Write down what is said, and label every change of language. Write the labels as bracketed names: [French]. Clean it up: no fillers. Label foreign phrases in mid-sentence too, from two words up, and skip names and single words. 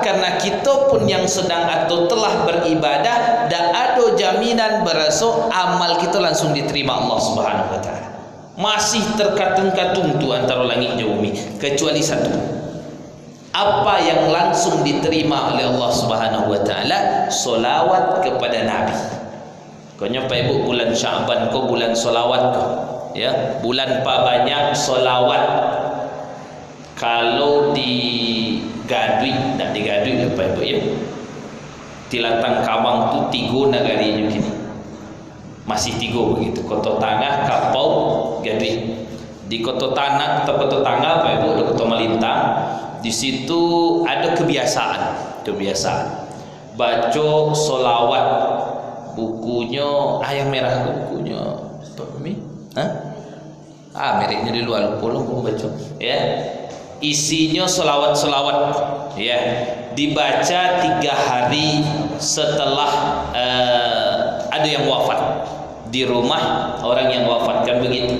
[Indonesian] Karena kita pun yang sedang atau telah beribadah tak ada jaminan berasa amal kita langsung diterima Allah [Arabic] Subhanahu wa taala. [Indonesian] Masih terkatung-katung tu antara langit dan bumi, kecuali satu. Apa yang langsung diterima oleh Allah [Arabic] Subhanahu wa taala? [Indonesian] Solawat kepada Nabi. [Minangkabau] Konya Pak Ibu, bulan Sya'ban ko bulan solawat ko. Ya, bulan pa banyak solawat. Kalau di Gadui, tak di Gadui lah Pak Ibu ya. Tilatang Kawang tu 3 negarinya kini. [Indonesian] Masih 3 begitu. Kota Tangah, Kapau, Gadui. Di Kota Tangah Pak Ibu, di Kota Malintang, di situ ada kebiasaan baca solawat. Bukunya ayam merah, bukunya apa ini? Mereknya di luar lupa baca ya. Isinya solawat ya, dibaca 3 hari setelah ada yang wafat di rumah orang yang wafat, kan begitu.